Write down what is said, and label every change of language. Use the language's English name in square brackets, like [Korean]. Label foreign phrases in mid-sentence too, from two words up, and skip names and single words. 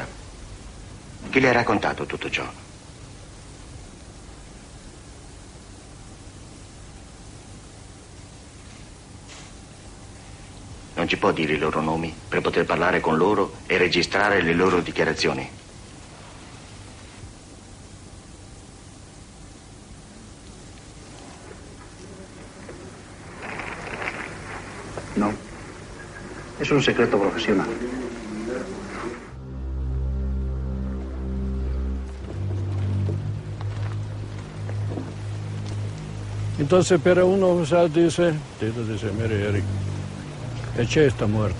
[Italian] Chi le ha raccontato tutto ciò? Non ci può dire i loro nomi per poter parlare con loro e registrare le loro dichiarazioni? No. [Spanish] Es un secreto profesional. Entonces, pero un oficial dice, mire, Eric, el Che está muerto.